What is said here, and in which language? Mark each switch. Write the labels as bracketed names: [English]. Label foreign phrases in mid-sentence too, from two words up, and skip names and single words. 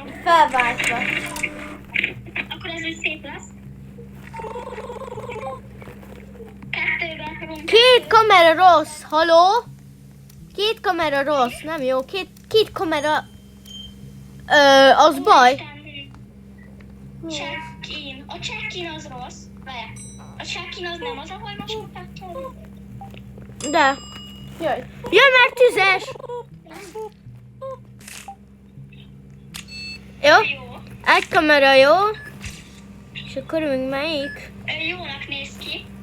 [Hungarian] Felváltva. Akkor ez úgy szép lesz. Kettőben fogunk. 2 kamera rossz, haló? 2 kamera rossz, nem jó. Két kamera... az baj. Check-in. A check-in az rossz. Várjál. A check-in az nem az, ahol most mutatja. De. Jaj. Jön már tüzes! Jó? Jó. Egy kamera jó. És akkor még melyik? Jónak néz ki.